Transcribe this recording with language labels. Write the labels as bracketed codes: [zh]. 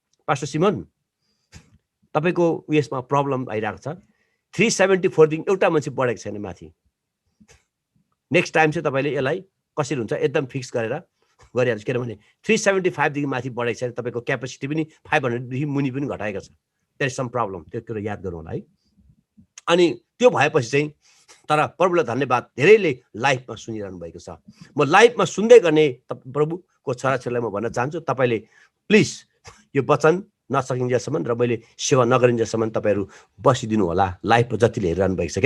[ne] Pastor सिमन, तपाईँको उयसमा problem आइरहेको छ। 374 देखि एउटा मान्छे बढेको छैन माथि। नेक्स्ट टाइम चाहिँ तपाईँले यसलाई कसरी हुन्छ एकदम फिक्स गरेर गरिहाल्छु। किनभने 375 देखि माथि बढेको छैन। तपाईँको क्यापेसिटी पनि 500 देखि मुनि पनि घटाएको छ। [en] there is some problem, [ne] त्यो कुरो याद गरौँ होला है। अनि त्यो भएपछि चाहिँ, तर प्रभुलाई धन्यवाद, धेरैले लाइफमा सुनिरहनु भएको छ। म लाइफमा सुन्दै गर्ने प्रभुको छोराछोरीलाई म भन्न चाहन्छु, तपाईँले प्लिज यो वचन नसकिन्जेलसम्म र मैले सेवा नगरिन्जेलसम्म तपाईँहरू बसिदिनु होला, लाइफमा जतिले हेरिरहनु भएको छ।